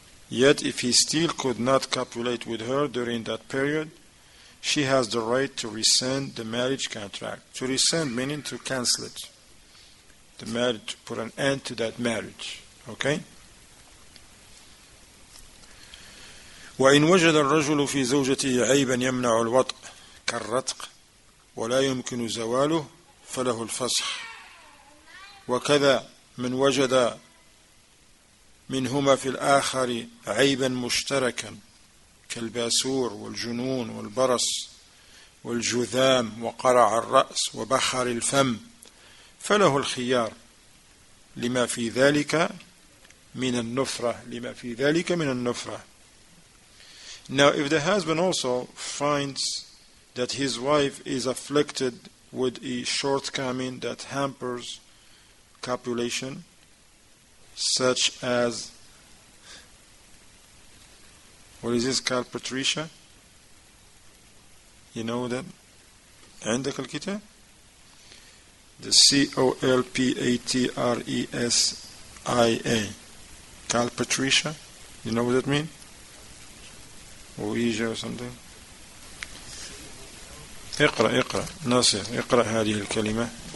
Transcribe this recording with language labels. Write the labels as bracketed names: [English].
[English] Yet if he still could not copulate with her during that period, she has the right to rescind the marriage contract. To rescind meaning to cancel it. The marriage, to put an end to that marriage. Okay? [Arabic] وإن وجد الرجل في زوجته عيبا يمنع الوطء كالرتق ولا يمكن زواله فله الفسخ، وكذا من وجد منهما في الآخر عيبا مشتركا كالباسور والجنون والبرص والجذام وقرع الرأس وبخر الفم فله الخيار لما في ذلك من النفرة. [English] Now if the husband also finds that his wife is afflicted with a shortcoming that hampers copulation, such as, what is this called, Patricia? You know that? [Arabic] عندك الكتاب? [English] The COLPATRESIA. Calpatricia? You know what that means? Ouija or something? [Arabic] اقرأ ناصر اقرأ هذه الكلمة.